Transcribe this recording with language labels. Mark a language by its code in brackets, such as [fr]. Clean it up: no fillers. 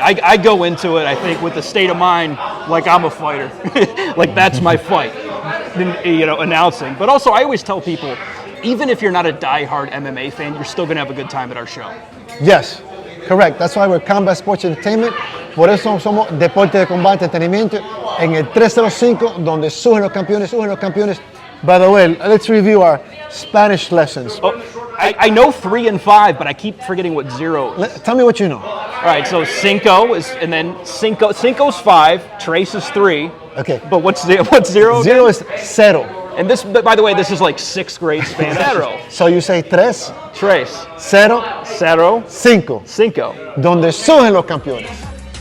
[en] I go into it, I think, with the state of mind like I'm a fighter. Like that's my fight, announcing. But also, I always tell people, even if you're not a die-hard MMA fan, you're still going to have a good time at our show. Yes, correct. That's why we're Combat Sports Entertainment. [es] Por eso somos Deporte de Combate Entretenimiento en el 305, donde surgen los campeones. [en] By the way, let's review our Spanish lessons. I know 3 and 5, but I keep forgetting what 0 is. Tell me what you know. All right, so cinco is, and then cinco's 5, tres is 3. Okay. But what's 0? 0 is cero. And this, by the way, this is like 6th grade Spanish. [es] Cero. [en] So you say [es] tres, cero, cinco, donde surgen los campeones.